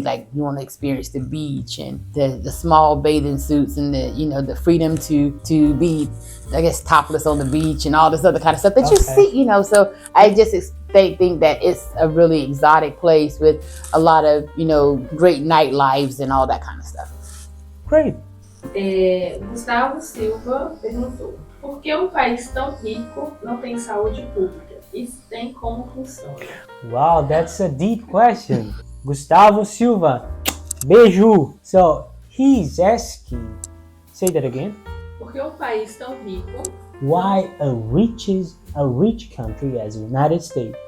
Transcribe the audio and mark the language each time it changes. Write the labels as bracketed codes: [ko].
[en] Like you want to experience the beach and the small bathing suits and the freedom to be, I guess, topless on the beach and all this other kind of stuff that you see, So I just think that it's a really exotic place with a lot of, great nightlives and all that kind of stuff. Great. [pt] Gustavo Silva perguntou: Por que país tão rico não tem saúde pública? Isso tem como funciona? [en] Wow, that's a deep question. Gustavo Silva, beijo. So he's asking, say that again. [pt] Por que país tão rico [en] Why a rich country as the United States